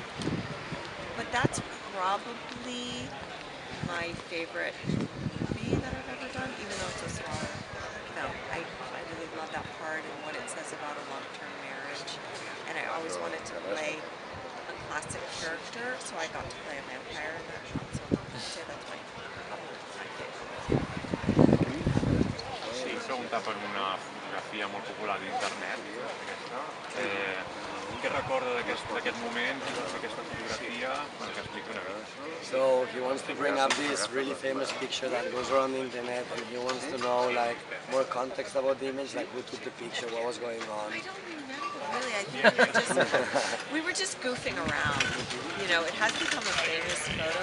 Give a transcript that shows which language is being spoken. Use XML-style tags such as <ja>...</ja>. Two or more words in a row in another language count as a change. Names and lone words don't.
<en>But that's probably my favorite movie that I've ever done, even though it's a small film. I really love that part and what it says about a long-term marriage. And I always wanted to play a classic character, so I got to play a vampire in that film. So I'd say that's probably my favorite.</en> <ca>Sí, pregunta per una fotografia molt popular d'internet, aquesta. què recorda d'aquest moment, d'aquesta fotografia, que explica una mica?</ca> <en>So he wants to bring up this really famous picture that goes around the internet, and he wants to know like more context about the image, like who took the picture, what was going on. I don't remember, really. I think we were just goofing around. You know, it has become a famous photo.</en>